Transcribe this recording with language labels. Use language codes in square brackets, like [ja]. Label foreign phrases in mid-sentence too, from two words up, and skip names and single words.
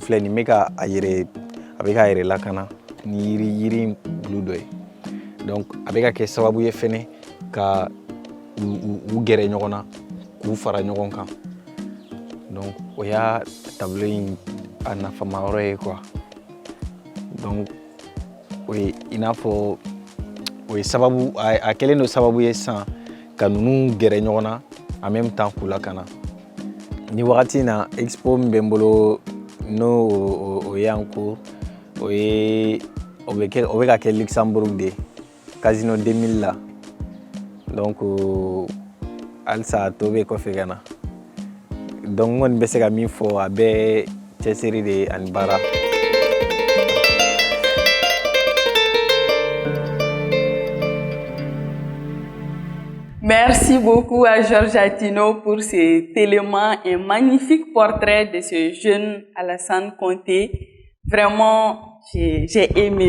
[bm] filɛ nin bɛ ka a bɛ k'a yɛrɛ lakana ni yiri bulu dɔ ye donc a bɛ ka kɛ sababu ye fɛnɛ ka u gɛrɛ ɲɔgɔn na k'u fara ɲɔgɔn kan donc o y'a tableau in a nafama yɔrɔ ye quoi donc o ye i n'a fɔ o ye sababu a kɛlen don sababu ye sisan ka ninnu gɛrɛ ɲɔgɔn na [fr] en même temps [bm] k'u lakana ni wagati na expo min bɛ n bolo n'o o ye [fr] en cours [bm] o bɛ ka kɛ Luxembourg de Casino 2000 la donc halisa a tɔ bɛ kɔfɛ ka na donc n kɔni bɛ se ka min fɔ a bɛɛ cɛsiri de ani baara. [fr] Merci beaucoup à Georges Atino pour cet élément, un magnifique portrait de ce jeune Alassane Conté. Vraiment, j'ai aimé.